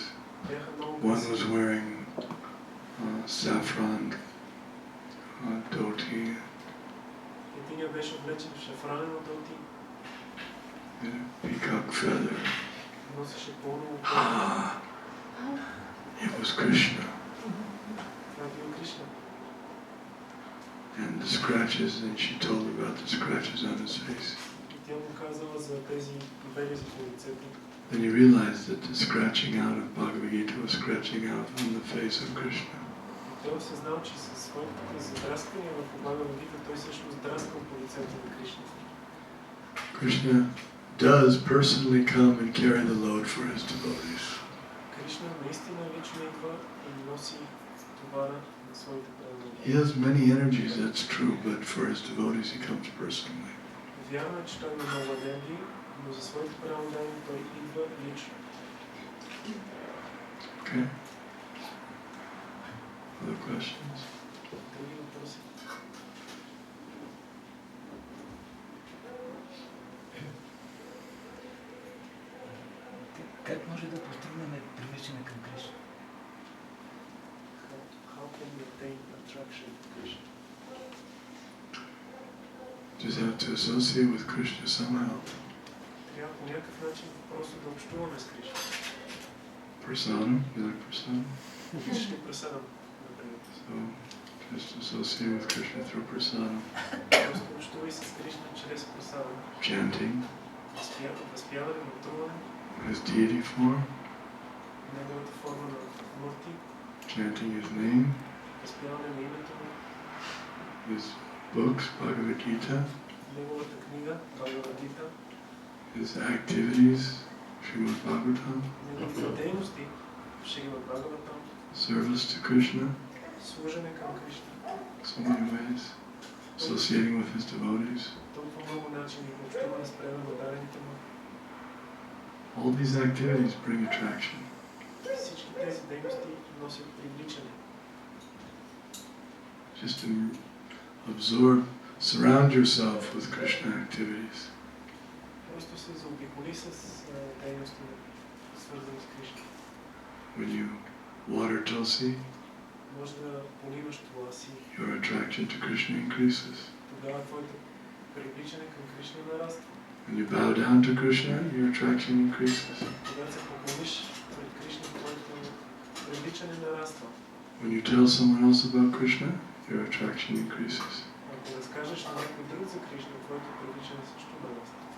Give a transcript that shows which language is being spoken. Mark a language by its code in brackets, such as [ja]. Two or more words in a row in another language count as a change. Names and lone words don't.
[bg] Бяха много [en] One [bg] красиви. [en] was wearing saffron dhoti. [bg] Единия беше облечен в шафранено дълти. [en] And a peacock feather. [bg] Носеше пълно [en] Ah, it was Krishna. [bg] Това бил Кришна. [en] And the scratches, and she told him about the scratches on his face. [bg] И тя му казала за тези белези по лицето. [en] Then he realized that the scratching out of Bhagavad Gita was scratching out on the face of Krishna. [bg] И той осъзнал, че със своите задраскания в Бхагавад Гита той също драскал по лицето на Кришна. [en] Krishna does personally come and carry the load for his devotees. [bg] Кришна наистина лично идва и носи товара на своите преданни. [en] He has many energies, that's true, but for his devotees he comes personally. [bg] Вярно е, че той има много енергии, но за своите преданни той идва лично. [en] Okay? Other questions? [bg] Други въпроси? Как може да постигнем привличане към Кришна? [en] How can we attain attraction to Krishna? Just have to associate with Krishna somehow. [bg] Трябва по някакъв начин просто да общуваме с Кришна. [en] Prasadam, you like prasadam? [bg] Обичаш ли прасадам, например? [en] So, just associate with Krishna through prasadam. [bg] Просто общувай с Кришна чрез прасадам. [en] Chanting [bg] Възпяване, мътуване, [en] his deity form, [bg] неговата форма на мурти, [en] chanting his name, [bg] възпяване на името му, [en] his books, Bhagavad Gita, [bg] неговата книга, Бхагавад Гита, [en] his activities, Srimad Bhagavatam, [bg] неговите дейности, Шримад Бхагаватам, [en] service to Krishna, [bg] служене към Кришна. [en] so many ways, associating with his devotees. [bg] Толкова много начини да общуване с преданно дарените му. [en] All these activities bring attraction. [bg] Всички тези дейности носят привличане. [en] Just surround yourself with Krishna activities. [bg] Просто се заобиколи с дейности, свързани с Кришна. [en] when you water tulsi, [bg] може да поливаш това си, [en] your attraction to Krishna increases. [bg] тогава твоето привличане към Кришна нараства. [en] When you bow down to Krishna, your attraction increases. [bg] Когато се поклониш пред Кришна, твоето привличане нараства. [en] When you tell someone else about Krishna, your attraction increases. [bg] Ако разкажеш на някой друг за Кришна, твоето привличане също нараства.